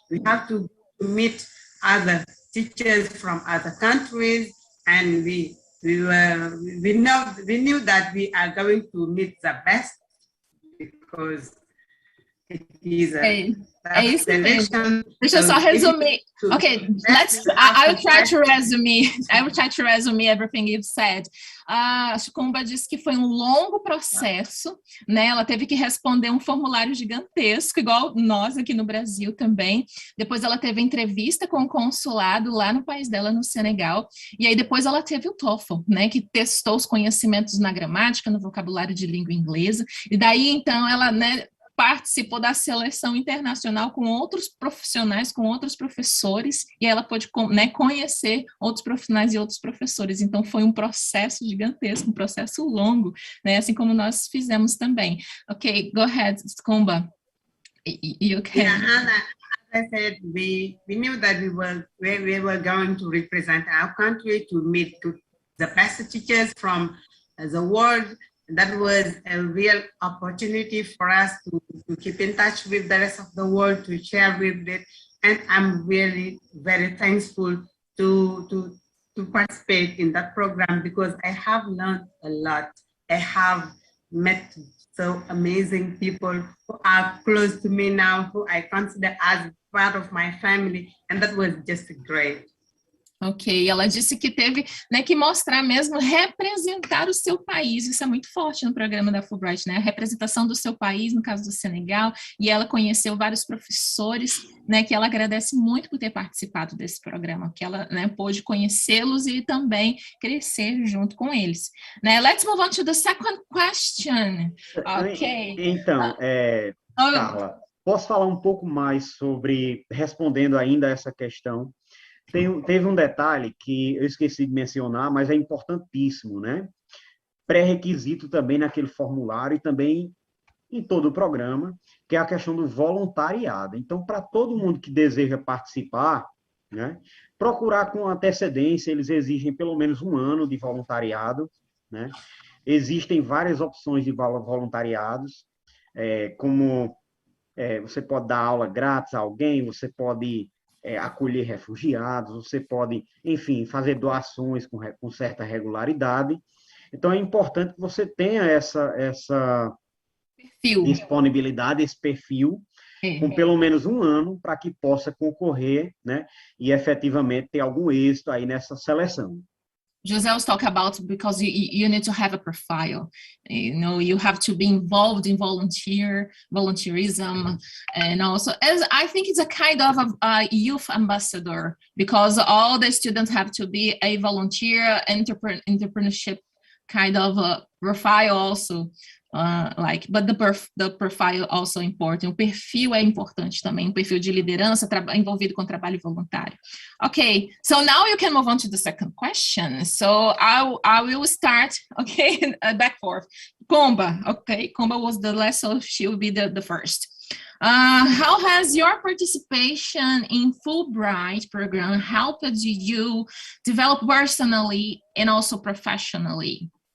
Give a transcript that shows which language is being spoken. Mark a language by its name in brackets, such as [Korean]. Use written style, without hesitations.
[English] We have to meet other teachers from other countries, and we knew that we are going to meet the best, because it is a selection. [Portuguese] Deixa eu só resumir. [English] Okay, I will try to resume everything you've said. [Portuguese] A Kumba disse que foi um longo processo, né? Ela teve que responder um formulário gigantesco, igual nós aqui no Brasil também. Depois ela teve entrevista com o consulado lá no país dela, no Senegal. E aí depois ela teve o TOEFL, né? Que testou os conhecimentos na gramática, no vocabulário de língua inglesa. E daí, então, ela, né, participou da seleção internacional com outros profissionais, com outros professores, e ela pôde, né, conhecer outros profissionais e outros professores. Então, foi um processo gigantesco, um processo longo, né, assim como nós fizemos também. [English] Ok, go ahead, Kumba. You can. Yeah, as I said, we knew that we were going to represent our country, to meet the best teachers from the world. That was a real opportunity for us to keep in touch with the rest of the world, to share with it. And I'm really very thankful to participate in that program, because I have learned a lot. I have met so amazing people who are close to me now, who I consider as part of my family. And that was just great. [Portuguese] Ok, ela disse que teve, né, que mostrar mesmo, representar o seu país, isso é muito forte no programa da Fulbright, né, a representação do seu país, no caso do Senegal, e ela conheceu vários professores, né, que ela agradece muito por ter participado desse programa, que ela, né, pôde conhecê-los e também crescer junto com eles, né. [English] Let's move on to the second question. Ok. [Portuguese] Então, Carla, posso falar um pouco mais sobre, respondendo ainda a essa questão? Teve um detalhe que eu esqueci de mencionar, mas é importantíssimo, né? Pré-requisito também naquele formulário e também em todo o programa, que é a questão do voluntariado. Então, para todo mundo que deseja participar, né, procurar com antecedência, eles exigem pelo menos 1 ano de voluntariado, né? Existem várias opções de voluntariados, como você pode dar aula grátis a alguém, você pode acolher refugiados, você pode, enfim, fazer doações com certa regularidade. Então, é importante que você tenha essa disponibilidade, esse perfil, com pelo menos 1 ano, para que possa concorrer, né, e efetivamente ter algum êxito aí nessa seleção. [English] José was talking about because you need to have a profile, you know, you have to be involved in volunteerism, and also as I think it's a kind of a youth ambassador, because all the students have to be a volunteer entrepreneurship kind of a profile also. But the profile also important. [Portuguese] O perfil é importante também, um perfil de liderança envolvido com trabalho voluntário. [English] Okay, so now you can move on to the second question. So I will start, okay, back forth. Comba, okay, Comba was the last, so she will be the first. How has your participation in Fulbright program helped you develop personally and also professionally?